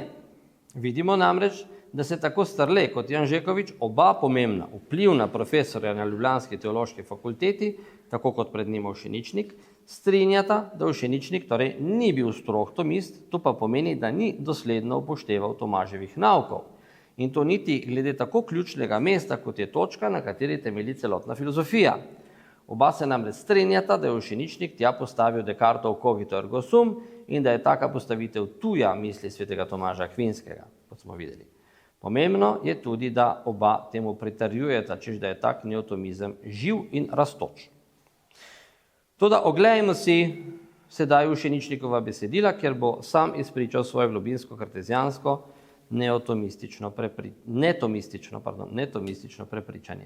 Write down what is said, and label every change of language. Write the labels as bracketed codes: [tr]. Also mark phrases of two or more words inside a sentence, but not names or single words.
[sl] Vidimo namreč, da se tako Strle kot Janžekovič, oba pomembna, vplivna profesorja na ljubljanski teološki fakulteti, tako kot pred njim Ušeničnik, strinjata, da Ušeničnik torej ni bil strog tomist, to pa pomeni, da ni dosledno upošteval Tomaževih naukov. In to niti glede tako ključnega mesta, kot je točka, na kateri temelji celotna filozofija. Oba se namreč strinjata, da je Ušeničnik tja postavil Descartov [la] cogito ergo sum [sl] in da je taka postavitev tuja misli svetega Tomaža Akvinskega, kot smo videli. Pomembno je tudi, da oba temu pritrjujeta, češ da je tak neotomizem živ in rastoč. Toda oglejmo si sedaj Ušeničnikova besedila, kjer bo sam izpričal svoje globinsko kartezijansko netomistično prepričanje.